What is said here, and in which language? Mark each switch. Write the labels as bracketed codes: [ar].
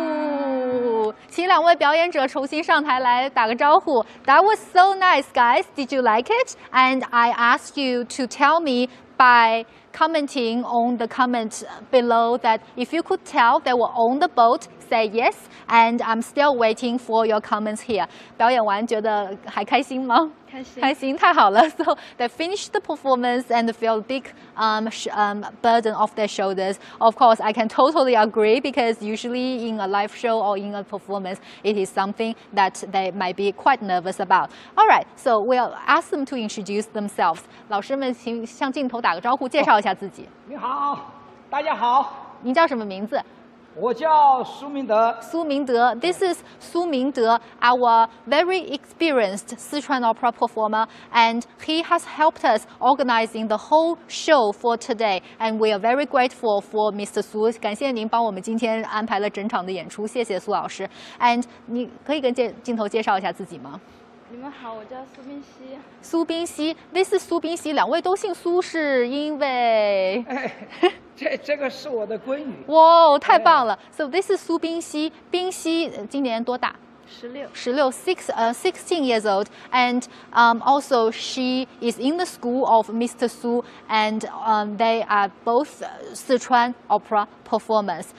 [zh] Ooh, 请两位表演者重新上台来打个招呼。 [en] That was so nice, guys. Did you like it? And I asked you to tell me by commenting on the comment below that if you could tell they were on the boat, say yes. And I'm still waiting for your comments here. [zh] 表演完觉得还开心吗？开心，太好了。 [en] So they finished the performance and feel a big burden off their shoulders. Of course, I can totally agree because usually in a live show or in a performance, it is something that they might be quite nervous about. All right, so we'll ask them to introduce themselves. [zh] 老师们，请向镜头打个招呼，介绍一下自己。你好，大家好。您叫什么名字？我叫苏明德。 [en] 苏明德 ，This is 苏明德, our very experienced Sichuan opera performer, and he has helped us organizing the whole show for today, and we are very grateful for Mr. Su. [zh] 感谢您帮我们今天安排了整场的演出，谢谢苏老师。 [en] And [zh] 你可以跟镜头介绍一下自己吗？你们好，我叫苏冰溪。苏冰溪 ， [en] This is [zh] 苏冰溪，两位都姓苏，是因为？这个是我的闺女。哇，太棒了 [en] ！So this is 苏冰溪， [zh] 冰溪今年多大？ [en] 16 years old, and also she is in the school of Mr. Su, and they are both Sichuan Opera performers.